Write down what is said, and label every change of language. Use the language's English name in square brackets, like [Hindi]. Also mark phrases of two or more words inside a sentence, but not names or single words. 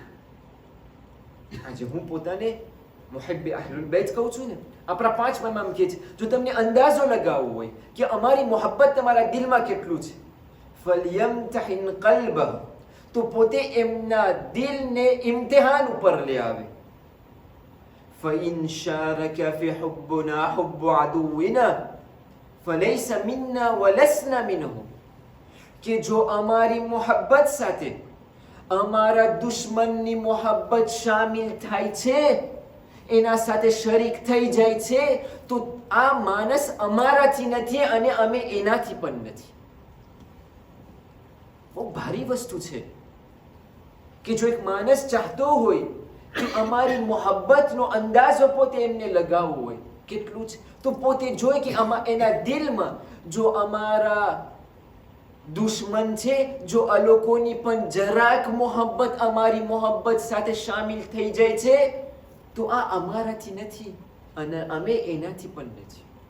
[Gujarati] આજે હું પોતાને મુહિબ્બે અહલુલ બેત કહું છું ને, આપણા પાંચમા ઇમામ કહે છે, જો તમને અંદાજો લગાવવો હોય કે અમારી મોહબ્બત તમારા દિલમાં કેટલું છે, [Arabic] فليمتحن قلبه, [Gujarati] તો પોતે એમના દિલને ઇમ્તિહાન ઉપર લઈ આવે. [Arabic] فإن شارك في حبنا حب عدونا فليس منا ولسنا منه, [Gujarati] કે જો અમારી મોહબ્બત સાથે અમારા દુશ્મનની મોહબ્બત શામિલ થાય છે, એના સાથે શરીક થઈ જાય છે, તો આ માણસ અમારાથી નથી અને અમે એનાથી પણ નથી. બહુ ભારી વસ્તુ છે કે જો એક માણસ ચાહતો હોય કે અમારી મોહબ્બતનો અંદાજો પોતે એમને લગાવવો હોય કેટલું છે, તો પોતે જોઈ કે એના દિલમાં જો અમારા દુશ્મન છે, જો આ લોકોની પણ જરાક મોહબ્બત અમારી મોહબ્બત સાથે શામિલ થઈ જાય છે, તો આ અમારાથી નથી અને અમે એનાથી પણ નથી.